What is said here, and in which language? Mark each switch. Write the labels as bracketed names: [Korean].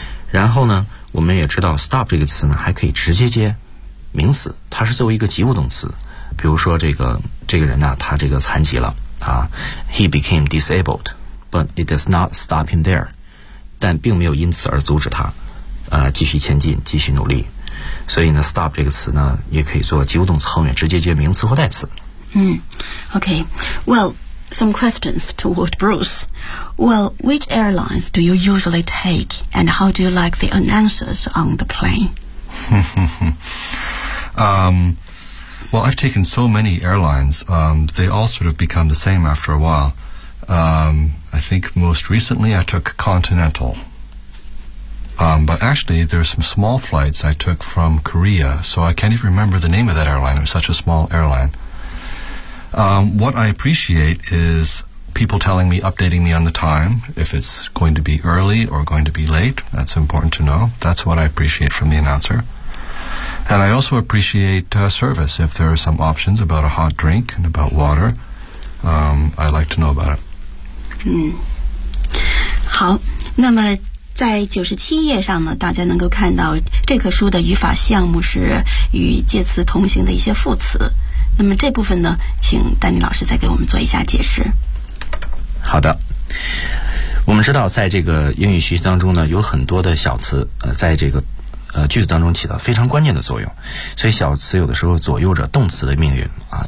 [Chinese] 然后呢，我们也知道 stop 这个词呢还可以直接接名词，它是作为一个及物动词，比如说这个人呢，他这个残疾了啊， [English] he became disabled but it does not stop him there， [Chinese] 但并没有因此而阻止他继续前进，继续努力。所以呢 stop 这个词呢也可以做及物动词后面直接接名词或代词。 [English] Okay, well, some questions toward Bruce. Well, which airlines do you usually take and how do you like the announcers on the plane? Well, I've taken so many airlines. They all sort of become the same after a while. I think most recently I took Continental. But actually there are some small flights I took from Korea, so I can't even remember the name of that airline. It was such a small airline. What I appreciate is people telling me, updating me on the time, if it's going to be early or going to be late. That's important to know. That's what I appreciate from the announcer. And I also appreciate service. If there are some options about a hot drink and about water, I'd like to know about it. [Chinese] 嗯，好，那么在97页上呢，大家能够看到这课书的语法项目是与介词同行的一些副词，那么这部分呢请丹尼老师再给我们做一下解释。好的，我们知道在这个英语学习当中呢有很多的小词在这个句子当中起到非常关键的作用，所以小词有的时候左右着动词的命运啊。